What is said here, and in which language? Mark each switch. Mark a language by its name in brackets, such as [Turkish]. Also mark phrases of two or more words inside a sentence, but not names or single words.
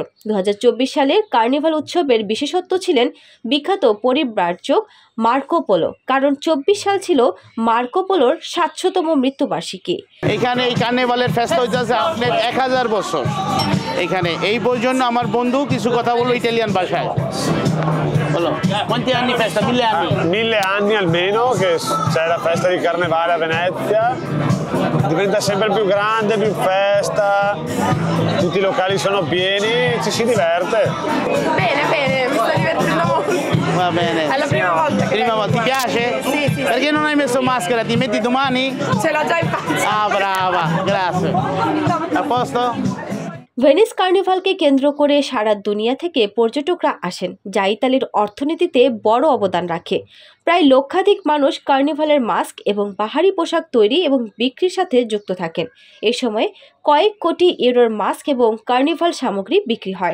[Bangla] 2024 সালের কার্নিভাল উৎসবের বিশেষত্ব ছিলেন বিখ্যাত পরিব্রাজক মার্কো পোলো, কারণ 24 সাল ছিল মার্কো পোলোর 700তম মৃত্যুবার্ষিকী। এখানে এই কার্নিভালের ফেস্টা হইতেছে আপনার 1000 বছর। এখানে এই জন্য আমার বন্ধু কিছু কথা বললো ইটালিয়ান ভাষায়। বলো, [Italian] quanti anni festa? 1000 anni? 1000 anni almeno che c'è la festa di carnevale a Venezia, diventa sempre più grande, più festa, tutti i locali sono pieni, ci si diverte. Bene, mi sto divertendo molto. Va bene. È la prima volta. Prima volta, ti piace? Sì. Perché non hai messo maschera? Ti metti domani? Ce l'ho già in faccia. Ah, brava, grazie. A posto? [Bangla] ভেনিস কার্নিভালকে কেন্দ্র করে সারা দুনিয়া থেকে পর্যটকরা আসেন, যা ইতালির অর্থনীতিতে বড় অবদান রাখে। প্রায় লক্ষাধিক মানুষ কার্নিভালের মাস্ক এবং বাহারি পোশাক তৈরি এবং বিক্রির সাথে যুক্ত থাকেন। এ সময় কয়েক কোটি ইউরোর মাস্ক এবং কার্নিভাল সামগ্রী বিক্রি হয়।